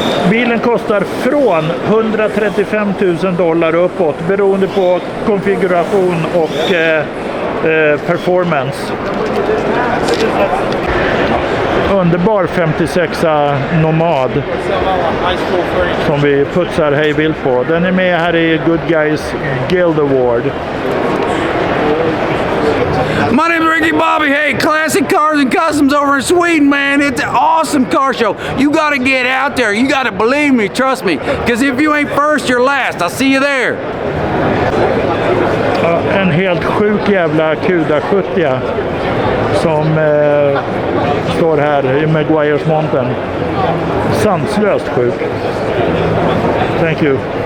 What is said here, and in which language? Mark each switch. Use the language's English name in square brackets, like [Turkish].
[Swedish] Bilen kostar från $135,000 uppåt beroende på konfiguration och performance. Underbar 56a Nomad som vi putsar hejvilt på. Den är med här i Good Guys Guild Award. [English] My name is Ricky Bobby. Hey, Classic Cars and Customs over in Sweden, man. It's an awesome car show. You got to get out there. You got to believe me, trust me. Because if you ain't first, you're last. I'll see you there. [Swedish] En helt sjuk jävla Q70 som står här i Maguires Mountain. Sanslöst sjuk. [English] Thank you.